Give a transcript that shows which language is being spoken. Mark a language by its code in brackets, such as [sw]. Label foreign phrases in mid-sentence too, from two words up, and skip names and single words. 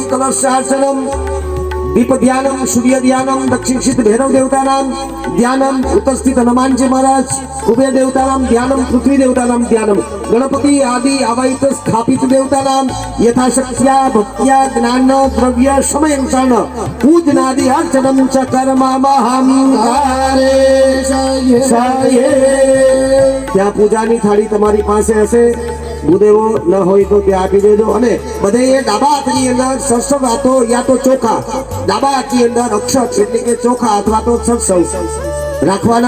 [sa] कलशार्चनं दीप ध्यानं सूर्य ध्यानं दक्षिणस्थित भैरव देवतानां ध्यानं उत्तरस्थित हनुमानजी महाराज कुबेर देवतानां ध्यानं पृथ्वी देवतानां ध्यानं गणपति आदि अवैत स्थापित देवतानां यथाशक्त्या भक्त्या ज्ञान द्रव्य समयानुसार पूजनादि अर्चनं च कर्मामहं ત્યાં [gu] પૂજાની થાળી તમારી પાસે હશે ભૂદેવો ન હોય તો ત્યાં આપી દેજો અને બધે ડાબા હાથની અંદર સરસવ હાથો યા તો ચોખા ડાબા હાથની અંદર અક્ષત એટલે કે ચોખા અથવા તો સરસવ રાખવાના